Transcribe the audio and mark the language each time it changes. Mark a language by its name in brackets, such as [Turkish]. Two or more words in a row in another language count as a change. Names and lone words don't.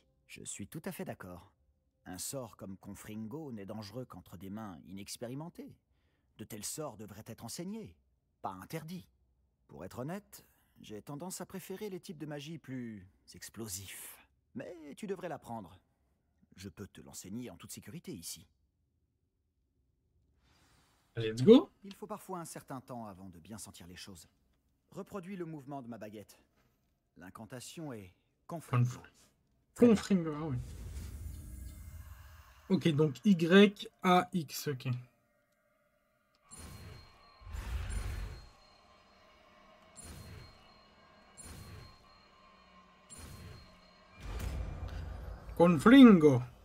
[French] Je suis tout à fait d'accord. Un sort comme Confringo n'est dangereux qu'entre des mains inexpérimentées. De tels sorts devraient être enseignés, pas interdits. Pour être honnête, j'ai tendance à préférer les types de magie plus explosifs. Mais tu devrais l'apprendre. Je peux te l'enseigner en toute sécurité ici. [English] Let's go. [French] Il faut parfois un certain temps avant de bien sentir les choses. Reproduis le mouvement de ma baguette. L'incantation est Confringo. Confringo, ah oui. Ok, donc Y-A-X, ok. Confringo.